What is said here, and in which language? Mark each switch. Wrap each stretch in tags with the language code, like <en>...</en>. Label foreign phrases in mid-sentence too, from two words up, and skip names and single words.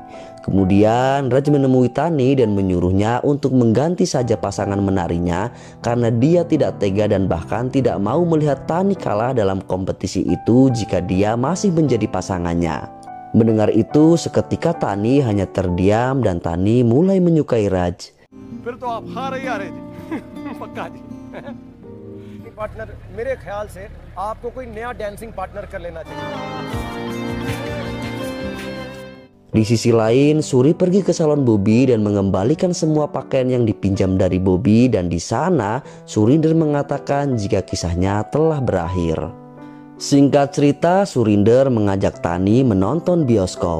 <id>Kemudian Raj menemui Tani dan menyuruhnya untuk mengganti saja pasangan menarinya karena dia tidak tega dan bahkan tidak mau melihat Tani kalah dalam kompetisi itu jika dia masih menjadi pasangannya. Mendengar itu, seketika Tani hanya terdiam dan Tani mulai menyukai Raj.</id> <hi>फिर तो आप हार ही आ रहे थे पक्का जी पार्टनर मेरे ख्याल से आपको कोई नया</hi> <en>dancing partner</en> <hi>कर लेना चाहिए.</hi> <id>Di sisi lain, Suri pergi ke salon Bobby dan mengembalikan semua pakaian yang dipinjam dari Bobby, dan di sana Surinder mengatakan jika kisahnya telah berakhir. Singkat cerita, Surinder mengajak Tani menonton bioskop.</id>